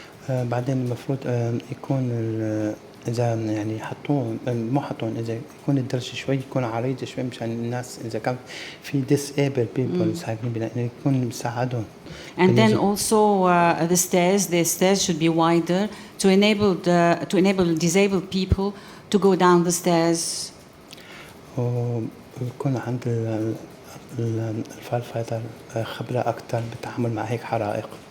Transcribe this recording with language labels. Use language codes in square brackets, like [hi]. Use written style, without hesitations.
[ar] بعدين المفروض يكون إذا يعني حطون مو حطون إذا يكون الدرج شوي يكون عريض شوي مشان الناس إذا كان في [en] disabled people [ar] ساكنين بنا يكون مساعدهم. [en] And then also the stairs should be wider to enable disabled people to go down the stairs. [ar] ويكون عند الفاير فايتر خبرة أكثر بالتعامل مع هيك حرائق.